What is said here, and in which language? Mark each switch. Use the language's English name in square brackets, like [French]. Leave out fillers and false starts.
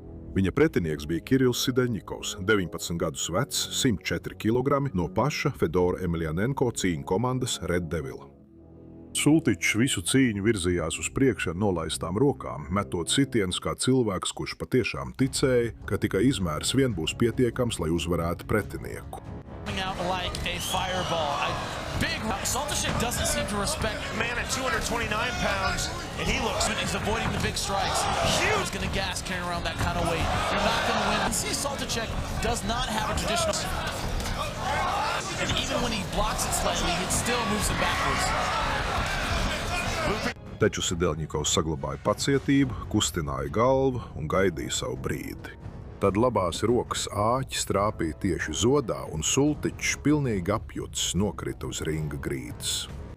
[Latvian] Viņa pretinieks bija Kirills Sideņikovs, 19 gadus vecs, 104 kg no paša Fedora Emelianenko cīņu komandas Red Devil. Sultičs visu cīņu virzījās uz priekšu ar nolaistām rokām, metot sitienus kā cilvēks, kurš patiešām ticēja, ka tikai izmērs vien būs pietiekams, lai uzvarētu pretinieku. [English] Like a fireball. Soltysik doesn't seem to respect man at 229 pounds, and he's avoiding the big strikes. He's going to gas carrying around that kind of weight. You're not going to win. You see, Soltysik does not have a traditional, and even when he blocks it slightly, it still moves him backwards. [Latvian] Taču Sideļņikovs saglabāja pacietību, kustināja galvu un gaidīja savu brīdi. Tad labās rokas āķis trāpīja tieši zodā, un Sultičs pilnīgi apjucis nokrita uz ringa grīdas.